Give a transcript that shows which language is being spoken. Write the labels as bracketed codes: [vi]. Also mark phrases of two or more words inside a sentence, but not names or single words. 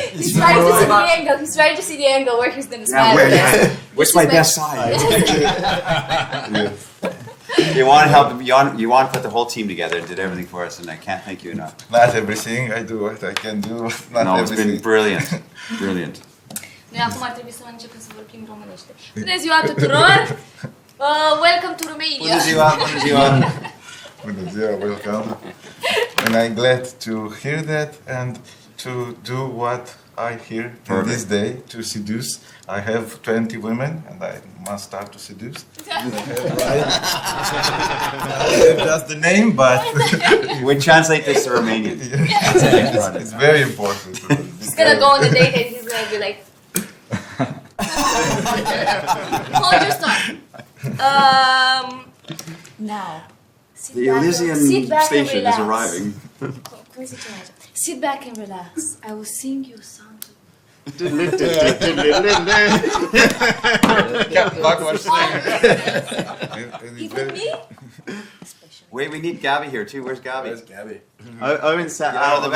[en] He's trying to see the angle. He's trying to see the angle where he's gonna smile. Where's my best side? Ioan helped. Ioan put the whole team together and did everything for us, and I can't thank you enough. Not everything, I do what I can do. Not No, it's everything. been brilliant. Brilliant. [ro] Noi acum ar trebui să începem să vorbim românește. Bună ziua tuturor! [en] Welcome to Romania! [ro] Bună ziua, bună ziua. Bună ziua, [en] welcome. And I'm glad to hear that and to do what I hear in this day, to seduce. I have 20 women and I must start to seduce. Just the name, but We translate this to Romanian. it's very important. He's gonna go on the date and he's gonna be like, hold your start. Now, sit The back, Elysian sit back and station is relax. arriving. [ro] Cum zice aici? [en] Sit back and relax. I will sing you a song. Even me? Special. Wait, we need Gabby here too. Where's Gabby? Gabby? Owen set Get out out of the